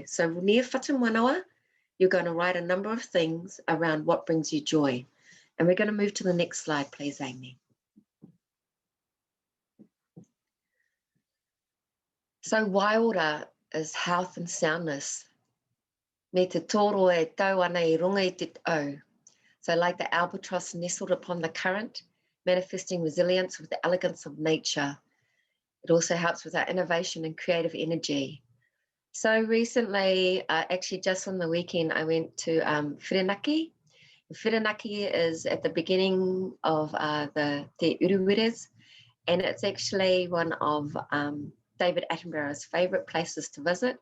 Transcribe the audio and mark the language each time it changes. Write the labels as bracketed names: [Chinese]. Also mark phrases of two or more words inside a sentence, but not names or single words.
[English] So near Whatumanawa, you're going to write a number of things around what brings you joy. And we're going to move to the next slide, please, Amy. So Waiora is health and soundness. [Māori] Me te toro e tau ana I runga I te au. [English] So like the albatross nestled upon the current, manifesting resilience with the elegance of nature. It also helps with our innovation and creative energy. So recently, actually just on the weekend, I went to Whirinaki. Whirinaki is at the beginning of the Te Uruwiras, and it's actually one of David Attenborough's favourite places to visit.